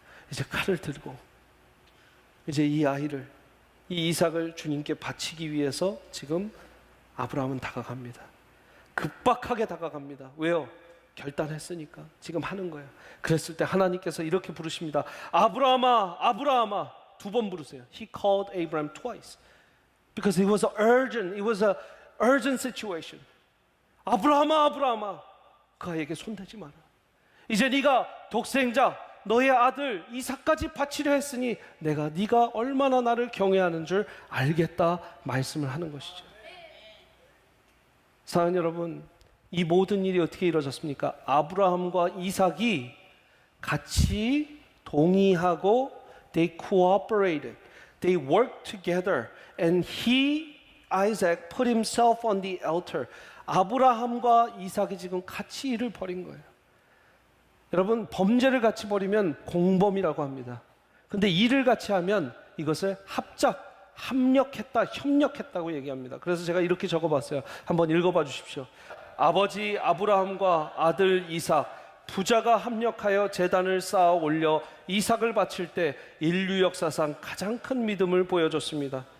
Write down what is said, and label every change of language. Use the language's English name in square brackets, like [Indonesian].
[Korean] 이제 칼을 들고 이제 이 아이를, 이 이삭을 주님께 바치기 위해서 지금 아브라함은 다가갑니다. 급박하게 다가갑니다. 왜요? 결단했으니까 지금 하는 거예요. 그랬을 때 하나님께서 이렇게 부르십니다. 아브라함아, 아브라함아. 2번 부르세요. [English] He called Abraham twice. Because it was an urgent situation. [Korean] 아브라함아, 아브라함아, 그 아이에게 손대지 마라. 이제 네가 독생자, 너의 아들 이삭까지 바치려 했으니 네가 얼마나 나를 경외하는 줄 알겠다 말씀을 하는 것이죠. 사랑하는 여러분, 이 모든 일이 어떻게 이루어졌습니까? 아브라함과 이삭이 같이 동의하고 [English] they cooperated. They worked together and Isaac put himself on the altar. [Korean] 아브라함과 이삭이 지금 같이 일을 벌인 거예요. 여러분, 범죄를 같이 벌이면 공범이라고 합니다. 근데 일을 같이 하면 이것을 합력했다, 협력했다고 얘기합니다. 그래서 제가 이렇게 적어봤어요. 한번 읽어봐 주십시오. 아버지 아브라함과 아들 이삭, 부자가 합력하여 제단을 쌓아 올려 이삭을 바칠 때 인류 역사상 가장 큰 믿음을 보여줬습니다.